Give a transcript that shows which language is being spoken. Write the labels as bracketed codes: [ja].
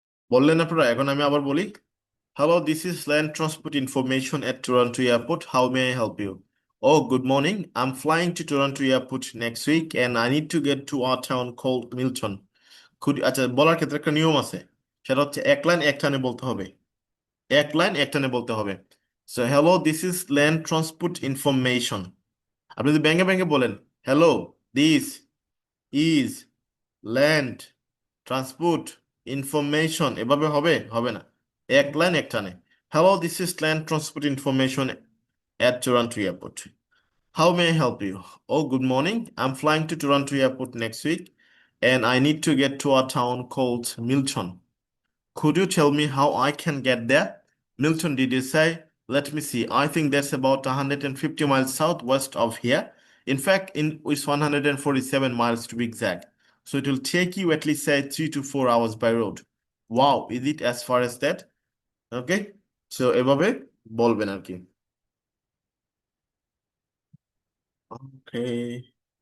[bn] বললেন আপনারা, এখন আমি আবার বলি। [en] Hello, this is land transport information at Toronto Airport. How may I help you? Oh, good morning. I'm flying to Toronto Airport next week and I need to get to a town called Milton. [bn] আচ্ছা, বলার ক্ষেত্রে একটা নিয়ম আছে, সেটা হচ্ছে এক line এক টানে বলতে হবে। এক লাইন এক টানে বলতে হবে। [en] So hello, this is land transport information. [bn] আপনি যদি ব্যাঙ্গে ব্যাঙ্গে বলেন, [en] hello, this is land transport information, [bn] এভাবে হবে? হবে না। এক লাইন এক টানে। [en] Hello, this is land transport information at Toronto Airport. How may I help you? Oh, good morning. I'm flying to Toronto Airport next week and I need to get to a town called Milton. Could you tell me how I can get there? Milton, did you say? Let me see. I think that's about 150 miles southwest of here. In fact, it's 147 miles to be exact. So it will take you at least say 3 to 4 hours by road. Wow, is it as far as that? Okay? [bn] So এভাবে বলবেন আর কি। [en] Okay.